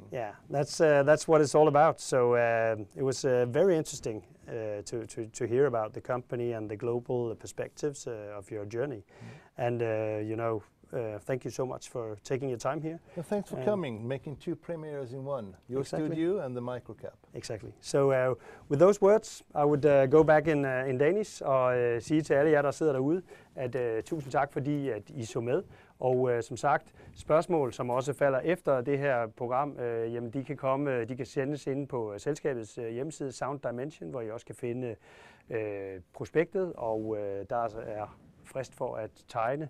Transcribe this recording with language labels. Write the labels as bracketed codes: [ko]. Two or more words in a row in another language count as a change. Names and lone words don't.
[en] Yeah, that's what it's all about. So it was very interesting to hear about the company and the global perspectives of your journey, and thank you so much for taking your time here. Well, thanks for coming, making 2 premieres in one. Your studio and the microcap. Exactly. So with those words, I would go back in Danish [da] og sige til alle jer, der sidder derude, at tusind tak, fordi at I så med. Og som sagt, spørgsmål, som også falder efter det her program, jamen de kan sendes inde på selskabets hjemmeside Sound Dimension, hvor I også kan finde prospektet, og der er frist for at tegne.